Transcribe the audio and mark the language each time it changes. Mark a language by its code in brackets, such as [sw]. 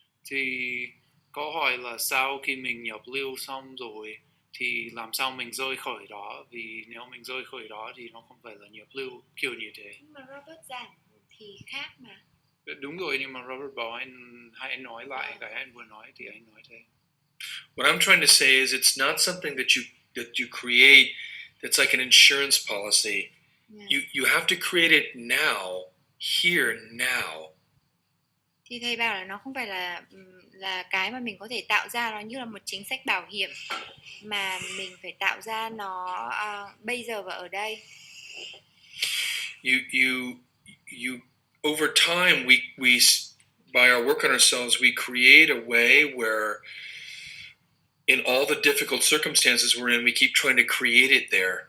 [vi] Thì câu hỏi là sao khi mình nhập lưu xong rồi thì làm sao mình rời khỏi đó, vì nếu mình rời khỏi đó thì nó không phải là nhập lưu kiểu như thế. Nhưng mà Robert giảng thì khác mà. Đúng rồi, nhưng mà Robert bảo anh nói lại cái anh vừa nói thì anh nói thế. [en] What I'm trying to say is it's not something that you create that's like an insurance policy. Yeah. You have to create it now, here now. [vi] Thì thầy bảo là nó không phải là cái mà mình có thể tạo ra, nó như là một chính sách bảo hiểm mà mình phải tạo ra nó bây giờ và ở đây. [en] You over time we by our work on ourselves we create a way where in all the difficult circumstances we're in we keep trying to create it there.